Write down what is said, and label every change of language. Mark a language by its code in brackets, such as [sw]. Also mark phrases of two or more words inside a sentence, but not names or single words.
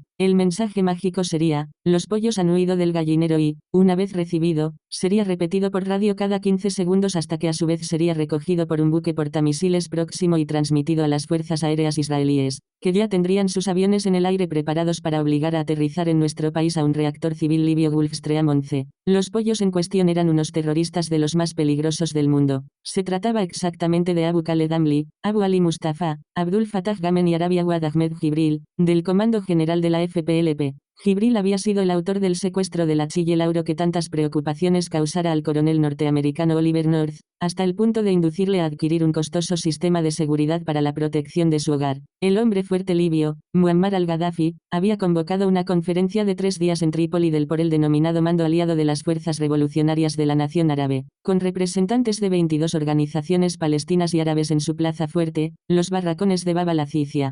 [es] El mensaje mágico sería: los pollos han huido del gallinero y, una vez recibido, sería repetido por radio cada 15 segundos hasta que a su vez sería recogido por un buque portamisiles próximo y transmitido a las fuerzas aéreas israelíes, que ya tendrían sus aviones en el aire preparados para obligar a aterrizar en nuestro país a un reactor civil libio Gulfstream 11. Los pollos en cuestión eran unos terroristas de los más peligrosos del mundo. Se trataba exactamente de Abu Khaled Amli, Abu Ali Mustafa, Abdul Fattah Gamen y Arabi Awad Ahmed Jibril, del Comando General de la FPLP. Jibril había sido el autor del secuestro de la Chille Lauro que tantas preocupaciones causara al coronel norteamericano Oliver North, hasta el punto de inducirle a adquirir un costoso sistema de seguridad para la protección de su hogar. El hombre fuerte libio, Muammar al-Gaddafi, había convocado una conferencia de 3 días en Trípoli por el denominado Mando Aliado de las Fuerzas Revolucionarias de la Nación Árabe, con representantes de 22 organizaciones palestinas y árabes en su plaza fuerte, los barracones de Bab al-Azicia.